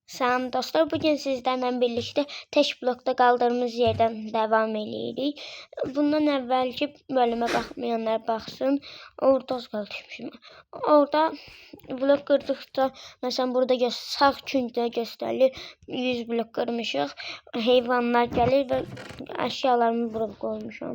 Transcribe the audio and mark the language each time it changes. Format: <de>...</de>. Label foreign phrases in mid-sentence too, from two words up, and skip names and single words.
<tr>Salam dostlar, bugün sizlerle birlikte tek blokda kaldığımız yerden</tr> <az>devam edirik. Bundan əvvəlki bölümə baxmayanlar baxsın. Orada az qalmışım. Orada blok qırdıqda, məsələn burada sağ küncdə göstərilir 100 blok qırmışıq. Heyvanlar gəlir və əşyalarımı bura qoymuşam.</az>